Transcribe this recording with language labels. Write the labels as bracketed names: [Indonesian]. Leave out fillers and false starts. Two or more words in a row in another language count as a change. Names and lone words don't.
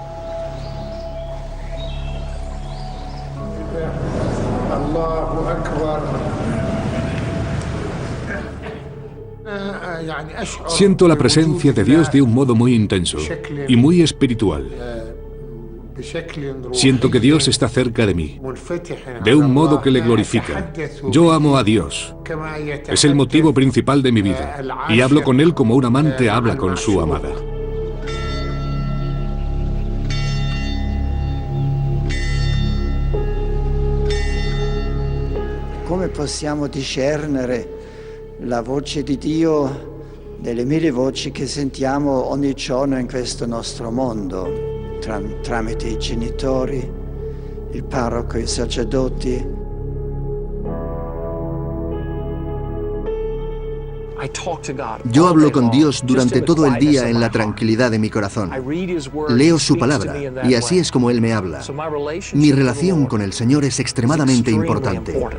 [Spanish] Siento la presencia de Dios de un modo muy intenso y muy espiritual. Siento que Dios está cerca de mí, de un modo que le glorifica. Yo amo a Dios. Es el motivo principal de mi vida, y hablo con Él como un amante habla con su amada. [Italian] Come possiamo discernere la voce di Dio delle mille voci che sentiamo ogni giorno in questo nostro mondo, tramite i genitori, il parroco, i sacerdoti? [Spanish] Yo hablo con Dios durante todo el día en la tranquilidad de mi corazón. Leo su palabra y así es como Él me habla. Mi relación con el Señor es extremadamente importante.